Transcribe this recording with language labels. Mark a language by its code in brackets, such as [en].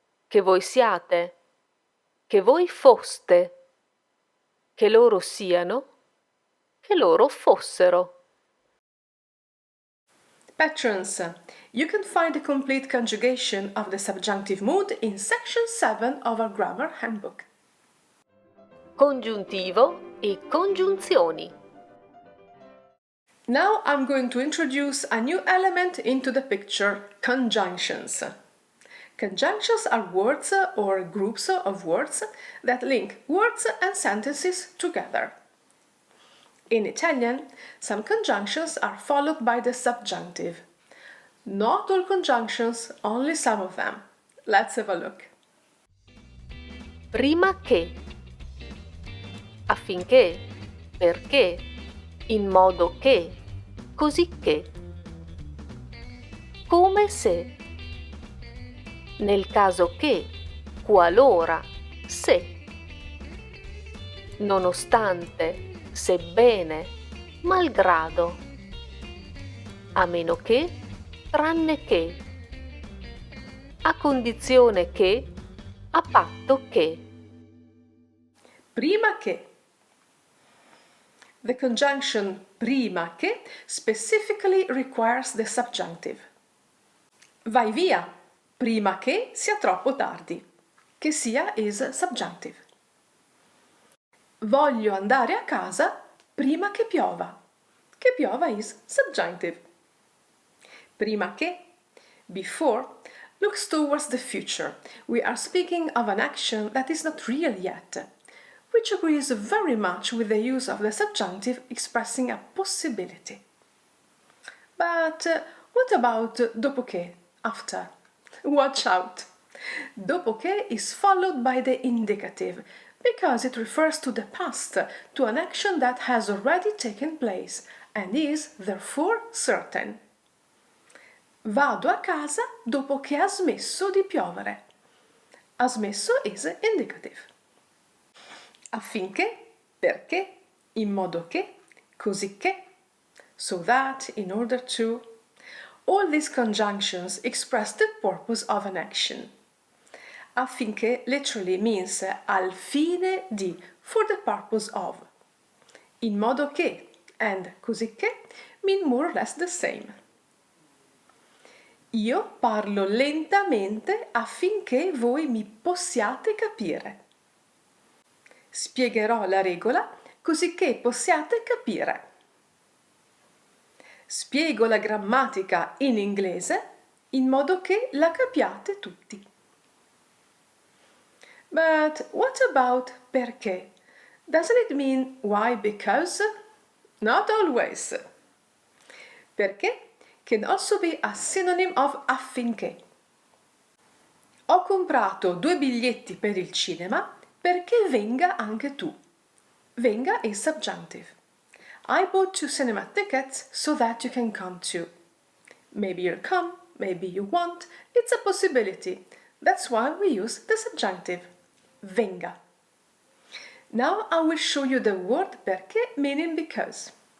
[it] Che voi siate, che voi foste, che loro siano, che loro fossero. [en] Patrons, you can find the complete conjugation of the subjunctive mood in section 7 of our grammar handbook. [it] Congiuntivo e congiunzioni. [en] Now I'm going to introduce a new element into the picture, conjunctions. Conjunctions are words or groups of words that link words and sentences together. In Italian, some conjunctions are followed by the subjunctive. Not all conjunctions, only some of them. Let's have a look. [it] Prima che, affinché, perché, in modo che, così che. Come se, nel caso che, qualora, se. Nonostante, sebbene, malgrado. A meno che, tranne che. A condizione che, a patto che. [en] Prima che. The conjunction prima che specifically requires the subjunctive. [it] Vai via, prima che sia troppo tardi. Che sia [en] is subjunctive. [it] Voglio andare a casa prima che piova. [en] Che piova is subjunctive. Prima che, before, looks towards the future. We are speaking of an action that is not real yet, which agrees very much with the use of the subjunctive expressing a possibility. But what about dopo che, after? Watch out! Dopo che is followed by the indicative because it refers to the past, to an action that has already taken place and is therefore certain. [it] Vado a casa dopo che ha smesso di piovere. [en] Ha smesso is indicative. Affinché, perché, in modo che, così che, so that, in order to. All these conjunctions express the purpose of an action. Affinché literally means [it] al fine di, [en] for the purpose of. In modo che and così che mean more or less the same. [it] Io parlo lentamente affinché voi mi possiate capire. Spiegherò la regola così che possiate capire. Spiego la grammatica in inglese in modo che la capiate tutti. [en] But what about perché? Doesn't it mean why, because? Not always. Perché can also be a synonym of affinché. [it] Ho comprato 2 biglietti per il cinema perché venga anche tu. [en] Venga is subjunctive. I bought 2 cinema tickets so that you can come too. Maybe you'll come, maybe you won't. It's a possibility. That's why we use the subjunctive. Venga. Now I will show you the word perché meaning because.